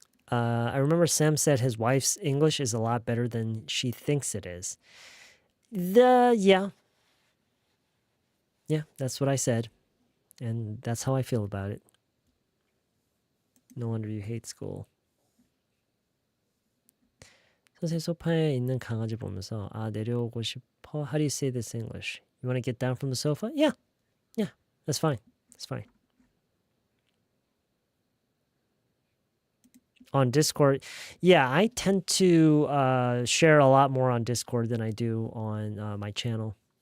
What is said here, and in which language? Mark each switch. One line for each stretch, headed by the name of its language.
English: I remember Sam said his wife's English is a lot better than she thinks it is. Yeah, that's what I said, and that's how I feel about it. No wonder you hate school.
Korean: 선생님 소파에 있는 강아지 보면서 내려오고 싶어.
English: How do you say this in English? You want to get down from the sofa? Yeah, that's fine. That's fine. On Discord, yeah, I tend to share a lot more on Discord than I do on my channel.